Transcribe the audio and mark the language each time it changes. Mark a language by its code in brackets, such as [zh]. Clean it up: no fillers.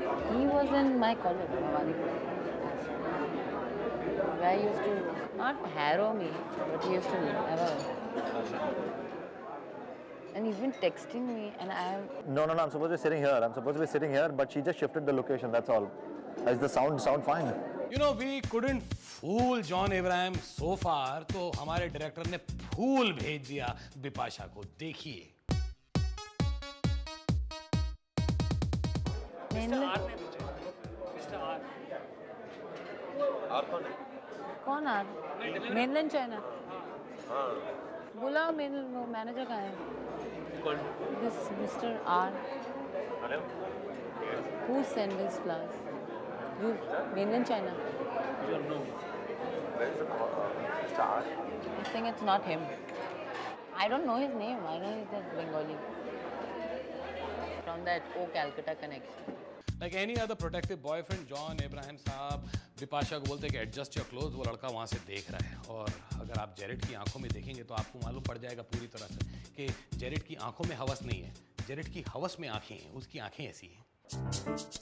[en] He was in my college, Mawali. Guy used to not harrow me, but he used to never. And he's been texting me, and I'm. No, I'm supposed to be sitting here. I'm supposed to be sitting here, but she just shifted the location, that's all. Is the sound fine? You know, we couldn't fool John Abraham so far, [hi] तो हमारे director ने फूल भेज दिया बिपाशा को. देखिए. कौन are? Mainland China. बुलाओ manager कहाँ है? [en] This Mr. R. Who sent this flowers? You, mainland China. I think it's not him. I don't know his name. I know he's that Bengali. From that O Calcutta connection. Like any other protective boyfriend, [hi] John Abraham साहब बिपाशा को बोलते हैं कि [en] adjust your cloth, [hi] वो लड़का वहाँ से देख रहा है। और अगर आप जेरेट की आंखों में देखेंगे तो आपको मालूम पड़ जाएगा पूरी तरह से कि जेरेट की आंखों में हवस नहीं है, जेरेट की हवस में आंखें हैं, उसकी आंखें ऐसी हैं।